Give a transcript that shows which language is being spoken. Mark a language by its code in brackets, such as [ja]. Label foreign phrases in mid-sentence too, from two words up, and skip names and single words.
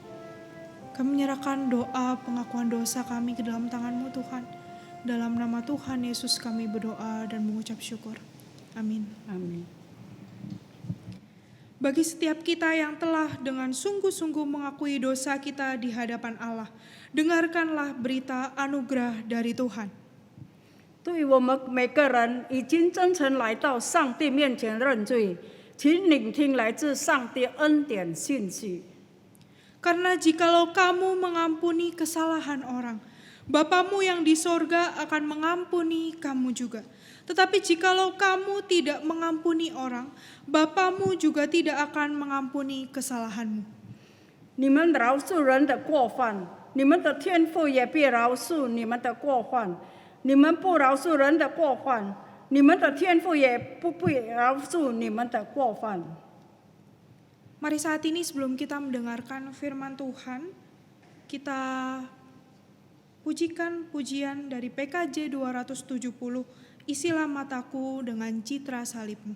[id] Kami menyerahkan doa pengakuan dosa kami ke dalam tangan-Mu Tuhan. Dalam nama Tuhan Yesus kami berdoa dan mengucap syukur. Amin. Amin. Bagi setiap kita yang telah dengan sungguh-sungguh mengakui dosa kita di hadapan Allah, dengarkanlah berita anugerah dari Tuhan. [zh] 对我们每个人已经真诚来到上帝面前认罪，请聆听来自上帝恩典信息。 [id] Karena jikalau kamu mengampuni kesalahan orang, Bapamu yang di sorga akan mengampuni kamu juga. Tetapi jikalau kamu tidak mengampuni orang, Bapamu juga tidak akan mengampuni kesalahanmu. [zh] 你们饶恕人的过犯，你们的天父也必饶恕你们的过犯；你们不饶恕人的过犯，你们的天父也不必饶恕你们的过犯。 [id] Mari saat ini sebelum kita mendengarkan firman Tuhan, kita pujikan pujian dari PKJ 270, isilah mataku dengan citra salibmu.